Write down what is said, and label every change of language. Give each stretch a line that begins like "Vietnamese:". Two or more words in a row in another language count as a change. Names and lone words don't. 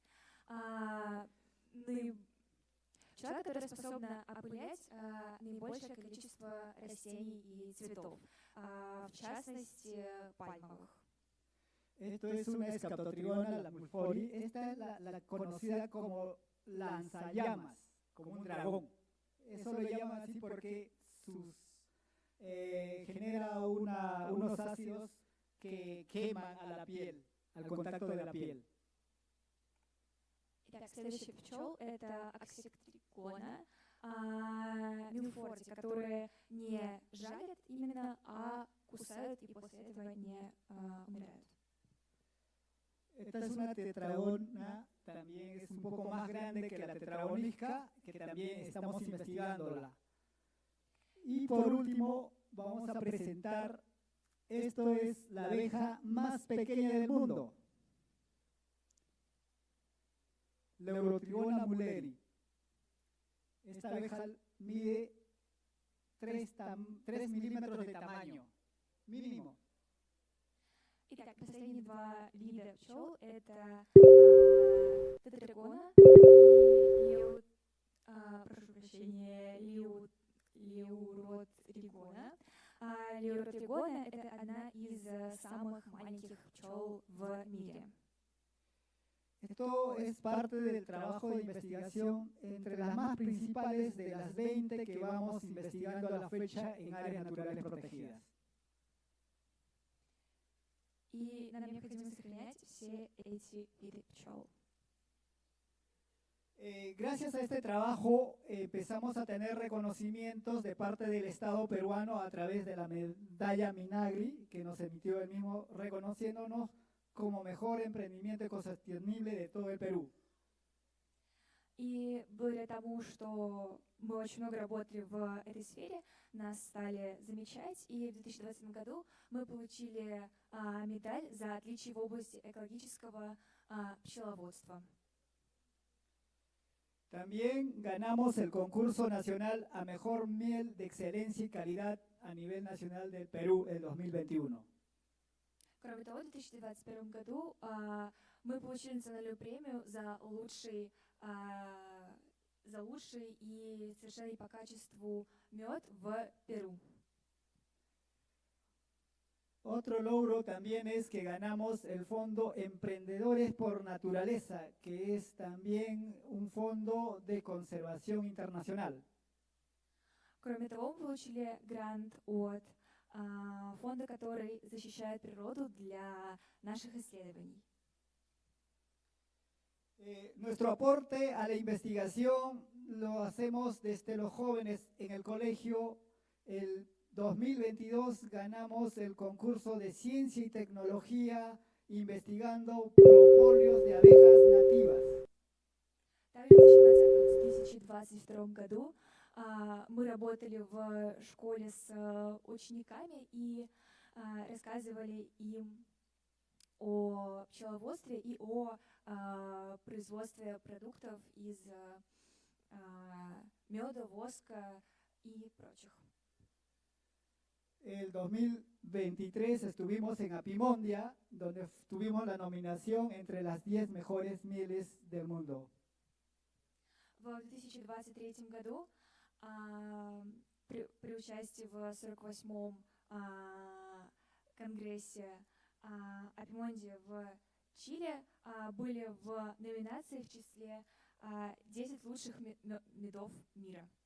Russian: Пчела, которая способна опылять наибольшее количество растений и цветов, в частности, пальмовых.
Spanish: Esto es una Scaptotrigona, la mulfori. Esta es la conocida como lanzallamas, como un dragón. Eso lo llaman así porque genera unos ácidos que queman a la piel, al contacto de la piel.
Russian: Итак, следующий пчел – это Аксиктригона милфорти, которые не жалят именно, а кусают и после этого не умирают.
Spanish: Esta es una tetragona, también es un poco más grande que la tetragonisca, que también estamos investigándola. Y por último, vamos a presentar Esto es la abeja más pequeña del mundo. Leurotrigona mulleri. Esta abeja mide 3 milímetros de tamaño, mínimo.
Russian: Итак, последние два вида пчел — это тетрагона и прошу прощения, леуротригона. Леуротригона — это одна из самых маленьких пчел в мире.
Spanish: Esto es parte del trabajo de investigación entre las más principales de las 20 que vamos investigando a la fecha en áreas naturales protegidas.
Russian: И нам необходимо сохранять все эти виды пчел.
Spanish: Gracias a este trabajo empezamos a tener reconocimientos de parte del Estado peruano a través de la medalla Minagri, que nos emitió el mismo reconociéndonos como mejor emprendimiento ecosostenible de todo el Perú.
Russian: И благодаря тому, что мы очень много работали в этой сфере, нас стали замечать, и в 2020 году мы получили медаль за отличие в области экологического пчеловодства.
Spanish: También ganamos el concurso nacional a mejor miel de excelencia y calidad a nivel nacional del Perú el 2021.
Russian: Кроме того, в 2021 году мы получили национальную премию за лучший и совершенный по качеству мед в Перу.
Spanish: Otro logro también es que ganamos el fondo Emprendedores por Naturaleza, que es también un fondo de conservación internacional.
Russian: Кроме того, мы получили грант от фонда, который защищает природу для наших исследований.
Spanish: Nuestro aporte a la investigación lo hacemos desde los jóvenes en el colegio. El 2022 ganamos el concurso de ciencia y tecnología investigando propóleos de abejas nativas.
Russian: Также в 2022 году мы работали в школе с учениками и рассказывали им о пчеловодстве и о производстве продуктов из меда, воска и прочих.
Spanish: El 2023 estuvimos en Apimondia, donde tuvimos la nominación entre las 10 mejores mieles del mundo.
Russian: В 2023 году при участии в 48-м конгрессе Апимонди в Чили были в номинации в числе 10 лучших медов мира.